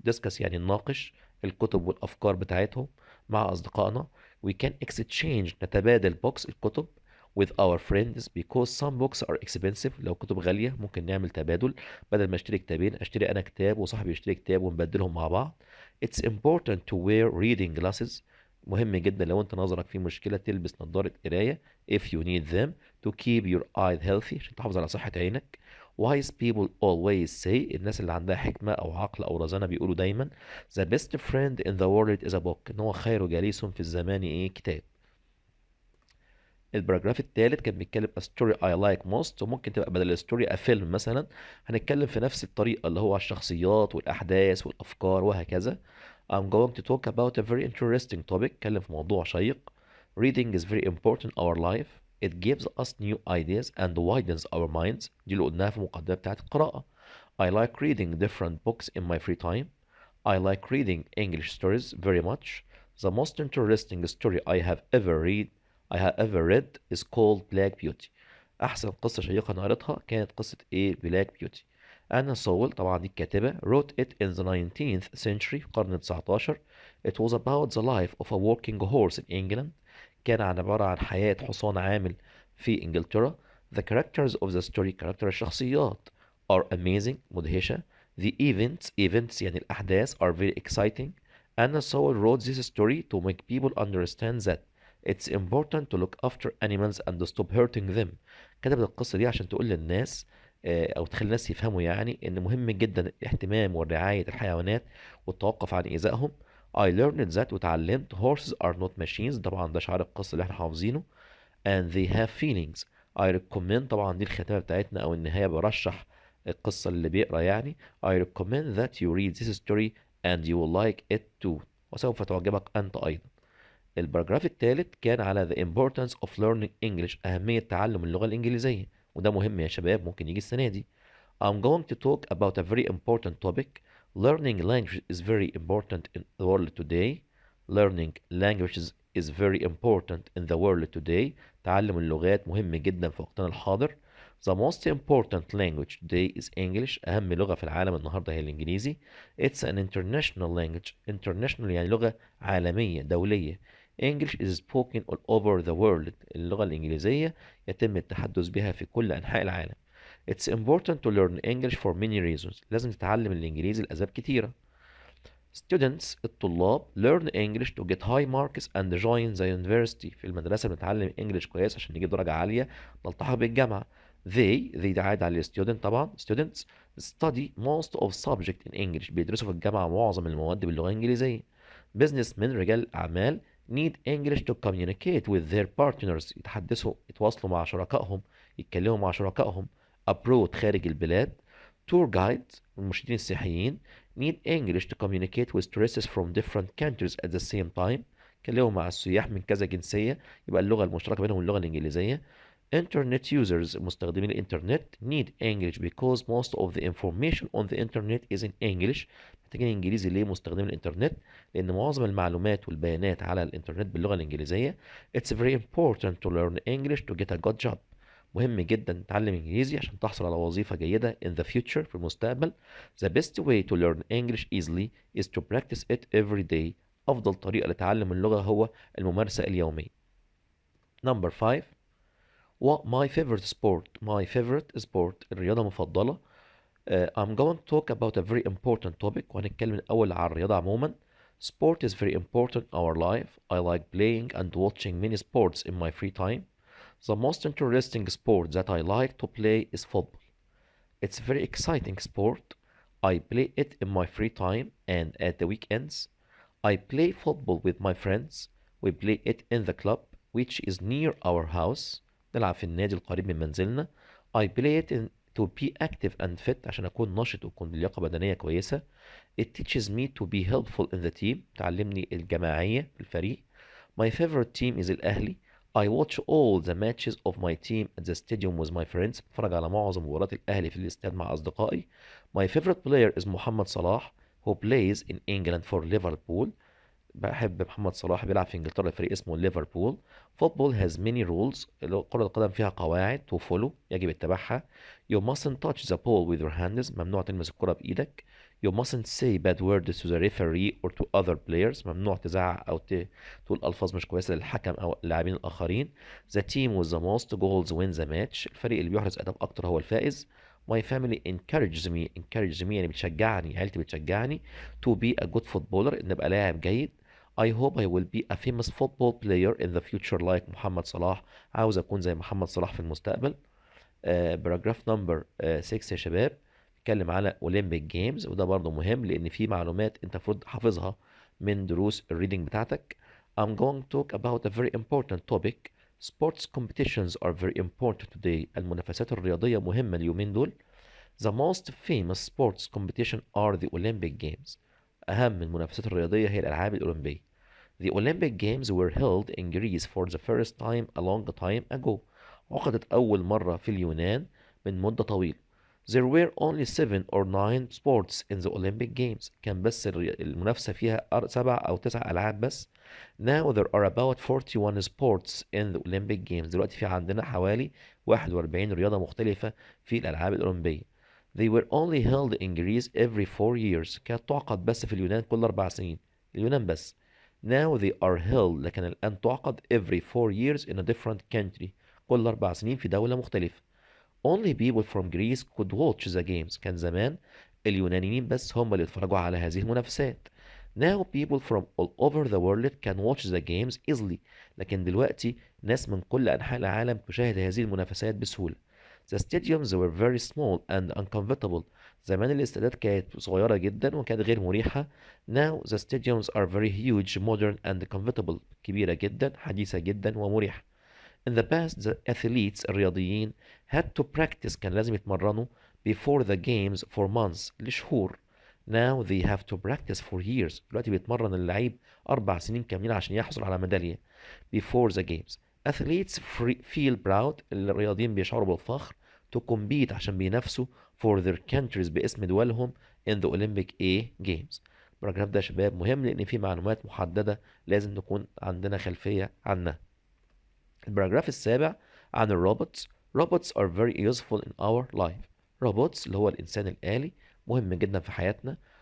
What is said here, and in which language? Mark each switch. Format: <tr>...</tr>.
<ar>discuss يعني نناقش الكتب والأفكار بتاعتهم مع أصدقائنا.</ar> <en>We can exchange</en> <ar>نتبادل</ar> <en>books</en> <ar>الكتب</ar> <en>with our friends because some books are expensive.</en> <ar>لو كتب غالية ممكن نعمل تبادل، بدل ما اشتري كتابين اشتري انا كتاب وصاحبي يشتري كتاب ونبدلهم مع بعض.</ar> <en>It's important to wear reading glasses.</en> <ar>مهم جدا لو انت نظرك فيه مشكلة تلبس نظارة قراية</ar> <en>if you need them to keep your eyes healthy</en> <ar>عشان تحافظ على صحة عينك.</ar> <en>Wise people always say.</en> <ar>الناس اللي عندها حكمة أو عقل أو رزانة بيقولوا دايما</ar> <en>the best friend in the world is a book.</en> <ar>إن هو خير جليس في الزمان إيه؟ كتاب. البراجراف الثالث كان بيتكلم</ar> <en>a story I like most،</en> <ar>وممكن تبقى بدل الستوري</ar> <en>a film</en> <ar>مثلا. هنتكلم في نفس الطريقة اللي هو الشخصيات والأحداث والأفكار وهكذا.</ar> <en>I'm going to talk about a very interesting topic.</en> <ar>اتكلم في موضوع شيق.</ar> <en>Reading is very important in our life. It gives us new ideas and widens our minds.</en> <ar>دي اللي قلناها في المقدمة بتاعت القراءة.</ar> <en>I like reading different books in my free time. I like reading English stories very much. The most interesting story I have ever read is called Black Beauty.</en> <ar>أحسن قصة شيقة أنا قريتها كانت قصة إيه؟ Black Beauty. أنا سول طبعا دي الكاتبة</ar> <en>wrote it in the 19th century</en> <ar>في القرن 19.</ar> <en>It was about the life of a working horse in England.</en> <ar>كان عبارة عن حياة حصان عامل في إنجلترا.</ar> <en>The characters of the story character</en> <ar>الشخصيات</ar> <en>are amazing</en> <ar>مدهشة.</ar> <en>The events</en> <ar>يعني الأحداث</ar> <en>are very exciting. Anna Sewell wrote this story to make people understand that It's important to look after animals and stop hurting them.</en> <ar>كتبت القصة دي عشان تقول للناس أو تخلي الناس يفهموا يعني إن مهم جدا الاهتمام ورعاية الحيوانات والتوقف عن إيذائهم.</ar> <en>I learned that</en> <ar>وتعلمت</ar> <en>horses are not machines.</en> <ar>طبعا ده شعار القصة اللي احنا حافظينه.</ar> <en>And they have feelings. I recommend</en> <ar>طبعا دي الختامة بتاعتنا أو النهاية، برشح القصة اللي بيقرأ يعني.</ar> <en>I recommend that you read this story and you will like it too.</en> <ar>وسوف تعجبك أنت أيضا. البرجراف الثالث كان على</ar> <en>the importance of learning English،</en> <ar>أهمية تعلم اللغة الإنجليزية، وده مهم يا شباب، ممكن يجي السنة دي.</ar> <en>I'm going to talk about a very important topic. Learning language is very important in the world today. Learning languages is very important in the world today.</en> <ar>تعلم اللغات مهم جدا في وقتنا الحاضر.</ar> <en>The most important language today is English.</en> <ar>أهم لغة في العالم النهاردة هي الإنجليزي.</ar> <en>It's an international language.</en> <ar>International يعني لغة عالمية دولية.</ar> <en>English is spoken all over the world.</en> <ar>اللغة الإنجليزية يتم التحدث بها في كل أنحاء العالم.</ar> <en>It's important to learn English for many reasons.</en> <ar>لازم تتعلم الإنجليزي لأسباب كتيرة.</ar> <en>Students</en> <ar>الطلاب</ar> <en>learn English to get high marks and join the university.</en> <ar>في المدرسة بنتعلم English كويس عشان نجيب درجة عالية نلتحق بالجامعة. They عاد على student طبعا.</ar> <en>Students study most of subject in English.</en> <ar>بيدرسوا في الجامعة معظم المواد باللغة الإنجليزية.</ar> <en>Businessmen</en> <ar>رجال الأعمال</ar> <en>need English to communicate with their partners.</en> <ar>يتواصلوا مع شركائهم، يتكلموا مع شركائهم. abroad خارج البلاد.</ar> <en>tour guides</en> <ar>المرشدين السياحيين</ar> <en>need English to communicate with tourists from different countries at the same time.</en> <ar>يتكلموا مع السياح من كذا جنسية، يبقى اللغة المشتركة بينهم اللغة الإنجليزية.</ar> <en>Internet users</en> <ar>مستخدمين الإنترنت</ar> <en>need English because most of the information on the internet is in English.</en> <ar>محتاجين إنجليزي ليه مستخدمين الإنترنت؟ لأن معظم المعلومات والبيانات على الإنترنت باللغة الإنجليزية.</ar> <en>It's very important to learn English to get a good job.</en> <ar>مهم جدا تتعلم إنجليزي عشان تحصل على وظيفة جيدة</ar> <en>in the future</en> <ar>في المستقبل.</ar> <en>The best way to learn English easily is to practice it every day.</en> <ar>أفضل طريقة لتعلم اللغة هو الممارسة اليومية.</ar> <en>Number 5. What my favorite sport? My favorite sport</en> <ar>الرياضة المفضلة.</ar> <en>I'm going to talk about a very important topic.</en> <ar>وهنتكلم الأول عن الرياضة عموما.</ar> <en>Sport is very important in our life. I like playing and watching many sports in my free time. The most interesting sport that I like to play is football. It's a very exciting sport. I play it in my free time and at the weekends. I play football with my friends. We play it in the club which is near our house.</en> <ar>نلعب في النادي القريب من منزلنا.</ar> <en>I play it to be active and fit</en> <ar>عشان أكون نشط وأكون بلياقة بدنية كويسة.</ar> <en>It teaches me to be helpful in the team.</en> <ar>تعلمني الجماعية في الفريق.</ar> <en>My favorite team is Al Ahly. I watch all the matches of my team at the stadium with my friends.</en> <ar>بتفرج على معظم مباريات الأهلي في الاستاد مع أصدقائي.</ar> <en>My favorite player is Mohamed Salah who plays in England for Liverpool.</en> <ar>بحب محمد صلاح بيلعب في انجلترا فريق اسمه ليفربول.</ar> <en>Football has many rules.</en> <ar>كرة القدم فيها قواعد</ar> <en>to follow</en> <ar>يجب اتباعها.</ar> <en>You mustn't touch the ball with your hands.</en> <ar>ممنوع تلمس الكرة بإيدك.</ar> <en>You mustn't say bad words to the referee or to other players.</en> <ar>ممنوع تزعق أو تقول ألفاظ مش كويسة للحكم أو اللاعبين الآخرين.</ar> <en>The team with the most goals wins the match.</en> <ar>الفريق اللي بيحرز أهداف أكتر هو الفائز.</ar> <en>My family encourages me</en> <ar>يعني بتشجعني، عيلتي بتشجعني</ar> <en>to be a good footballer</en> <ar>إن أبقى لاعب جيد.</ar> <en>I hope I will be a famous football player in the future like Mohamed Salah.</en> <ar>عاوز أكون زي محمد صلاح في المستقبل.</ar> <en>paragraph number 6</en> <ar>يا شباب بيتكلم على Olympic Games، وده برضه مهم لأن في معلومات أنت المفروض حافظها من دروس الريدنج بتاعتك.</ar> <en>I'm going to talk about a very important topic. Sports competitions are very important today.</en> <ar>المنافسات الرياضية مهمة اليومين دول.</ar> <en>The most famous sports competition are the Olympic Games.</en> <ar>أهم المنافسات الرياضية هي الألعاب الأولمبية.</ar> <en>The Olympic Games were held in Greece for the first time a long time ago.</en> <ar>عقدت أول مرة في اليونان من مدة طويلة.</ar> <en>There were only 7 or 9 sports in the Olympic Games.</en> <ar>كان بس المنافسة فيها 7 أو 9 ألعاب بس.</ar> <en>Now there are about 41 sports in the Olympic Games.</en> <ar>دلوقتي في عندنا حوالي 41 رياضة مختلفة في الألعاب الأولمبية.</ar> <en>They were only held in Greece every 4 years.</en> <ar>كانت تعقد بس في اليونان كل 4 سنين. اليونان بس.</ar> <en>Now they are held</en> <ar>لكن الآن تعقد</ar> <en>every 4 years in a different country.</en> <ar>كل 4 سنين في دولة مختلفة.</ar> <en>Only people from Greece could watch the games.</en> <ar>كان زمان اليونانيين بس هم اللي يتفرجوا على هذه المنافسات.</ar> <en>Now people from all over the world can watch the games easily.</en> <ar>لكن دلوقتي ناس من كل أنحاء العالم تشاهد هذه المنافسات بسهولة.</ar> <en>The stadiums were very small and uncomfortable.</en> <ar>زمان الاستادات كانت صغيرة جدا وكانت غير مريحة.</ar> <en>Now the stadiums are very huge, modern and comfortable.</en> <ar>كبيرة جدا، حديثة جدا ومريحة.</ar> <en>In the past, the athletes</en> <ar>الرياضيين</ar> <en>had to practice</en> <ar>كان لازم يتمرنوا</ar> <en>before the games for months</en> <ar>لشهور.</ar> <en>Now they have to practice for years.</en> <ar>دلوقتي بيتمرن اللعيب 4 سنين كاملين عشان يحصل على ميدالية</ar> <en>before the games. Athletes feel proud.</en> <ar>الرياضيين بيشعروا بالفخر</ar> <en>to compete</en> <ar>عشان بينافسوا</ar> <en>for their countries</en> <ar>باسم دولهم</ar> <en>in the Olympic Games.</en> <ar>البراجراف ده يا شباب مهم لأن فيه معلومات محددة لازم نكون عندنا خلفية عنها. البراجراف السابع عن الروبوتس.</ar> <en>Robots are very useful in our life.</en> <ar>robots اللي هو الإنسان الآلي مهم جدا في حياتنا.</ar>